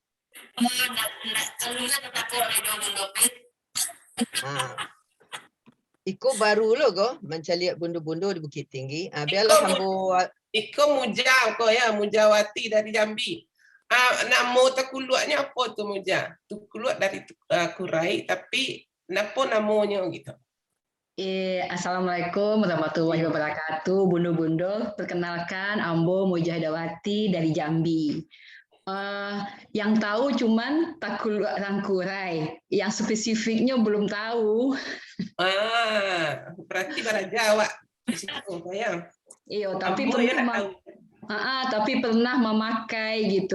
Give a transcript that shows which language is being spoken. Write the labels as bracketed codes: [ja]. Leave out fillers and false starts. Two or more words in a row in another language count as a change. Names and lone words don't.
[min] Iko baru lo go mencari bundo-bundo di Bukit Tinggi. Biarlah hambo. Iko Muja ko ya, Mujawati dari Jambi. [id] Nama tekuluaknya apa tu Muja? Tekuluak dari Kurai tapi apa namanya gitu? [ar] السلام عليكم ورحمة الله وبركاته. [id] Bundo-bundo, perkenalkan Ambo Mujahidawati dari Jambi. Yang tahu cuman Takuluak Rangkurai, yang spesifiknya belum tahu. [min] Berarti bara Jawa di situ ya. [id] Iya, tapi tapi pernah memakai gitu.